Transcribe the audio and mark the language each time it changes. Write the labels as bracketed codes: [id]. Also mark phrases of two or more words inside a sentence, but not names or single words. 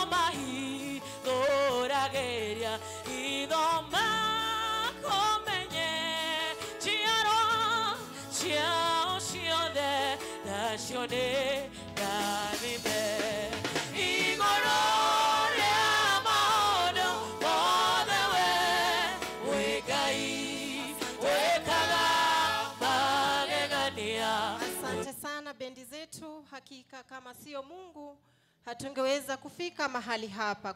[ki] mahithuragiria ithoma komenye ciaro ciao ciothe nacio nĩ ndarime igũrũ [sw] bendi zetu. Hakika kama sio Mungu hatungeweza kufika mahali hapa.